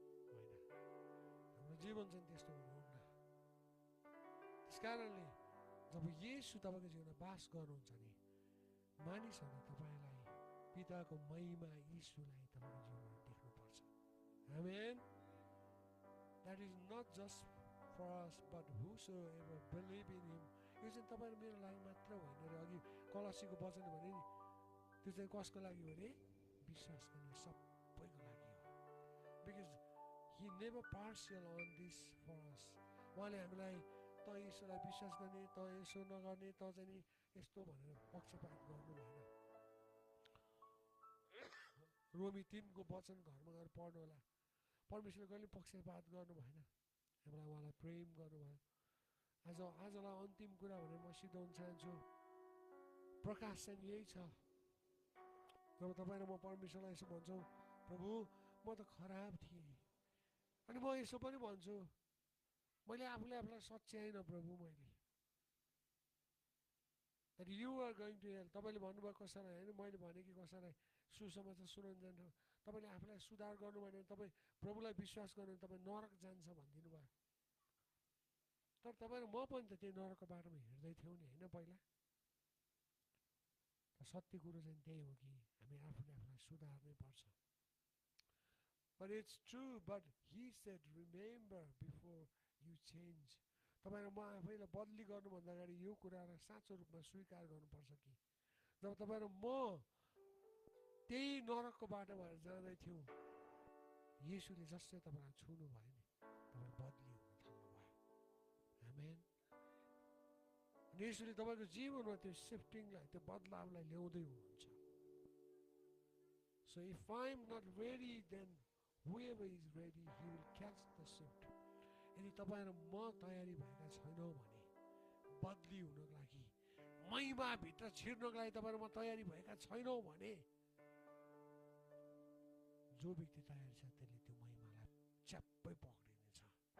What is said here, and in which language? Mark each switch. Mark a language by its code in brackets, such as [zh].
[ne] होइन, हाम्रो जीवन चाहिँ त्यस्तो हुनुहुन्न। त्यस कारणले जब येशू तपाईँको जीवनमा बास गर्नुहुन्छ नि, मानिसहरूले तपाईँलाई पिताको महिमा यीशुलाई तपाईँको जीवनमा देख्नुपर्छ। आमेन। [en] That is not just for us, but whosoever believe in him. [ne] यो चाहिँ तपाईँ र मेरो लागि मात्र होइन रे। अघि कलसीको वचन भने नि, त्यो चाहिँ कसको लागि हो रे? विश्वास गर्ने सबैको लागि हो। [en] Because he never partial on this for us. [ne] उहाँले हामीलाई त यसोलाई विश्वास गर्ने, त यसो नगर्ने, त चाहिँ नि यस्तो भनेर पक्षपात गर्नु भएन। रोमी 3 को वचन घरमा गएर पढ्नु होला। परमेश्वरले कहिले पक्षपात गर्नु भएन। हामीलाई उहाँलाई प्रेम गर्नुभयो। आजलाई अन्तिम कुरा भनेर म सिद्धाउन चाहन्छु। प्रकाश चाहिँ यही छ। जब तपाईँ र म परमेश्वरलाई यसो भन्छौँ, प्रभु म त खराब थिएँ, अनि म यसो पनि भन्छु, मैले आफूलाई सच्याइन प्रभु, मैले [en] that you are going to hell. [ne] तपाईँले भन्नुभयो कसैलाई होइन, मैले भने कि कसैलाई सुसमाचार सुनाउन जान्छ, तपाईँले आफूलाई सुधार गर्नु भने तपाईँ प्रभुलाई विश्वास गर्नु भने तपाईँ नरक जान्छ भनिदिनु भयो। तर तपाईँ र म पनि त त्यही नरकको बाटोमा हिँड्दै थियौँ नि होइन पहिला। सत्य कुरो चाहिँ त्यही हो कि हामी आफूले आफूलाई सुधार्नै पर्छ। [en] But it's true. But he said, remember before you change. [ne] तपाईँ र म आफैलाई बदली गर्नुभन्दा अगाडि यो कुरालाई साँचो रूपमा स्वीकार गर्नुपर्छ कि जब तपाईँ र म त्यही नरकको बाटो भएर जाँदै थियौँ, येशूले जसले तपाईँलाई छुनु भयो नि, तपाईँ बदली हुन थाल्नुभयो। आमेन। अनि येशूले तपाईँको जीवनमा त्यो सिफ्टिङलाई, त्यो बदलावलाई ल्याउँदै हुनुहुन्छ। [en] So if I'm not ready, then whoever is ready, he will catch the shift. [ne] यदि तपाईँ र म तयारी भएका छैनौँ भने, बदली हुनको लागि, महिमाभित्र छिर्नको लागि तपाईँ र म तयारी भएका छैनौँ भने, जो व्यक्ति तयारी छ त्यसले त्यो महिमालाई च्याप्पै पक्रिनेछ।